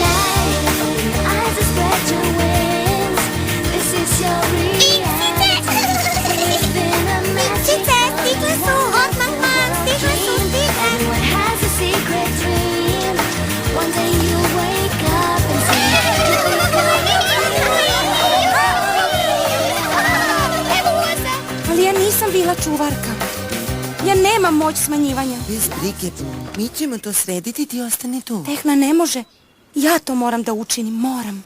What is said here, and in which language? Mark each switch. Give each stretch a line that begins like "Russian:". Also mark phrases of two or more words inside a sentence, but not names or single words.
English: Open your eyes and spread your wings. This is your reality. Within a magic everyone has a secret dream. One day you wake up and see.
Serbian: Ali ja nisam bila čuvarka. Ja nemam moć smanjivanja. Bez brige, Bloom. Mi ćemo to srediti, ti ostani tu. Tehna ne može. Ja to moram da učinim, moram.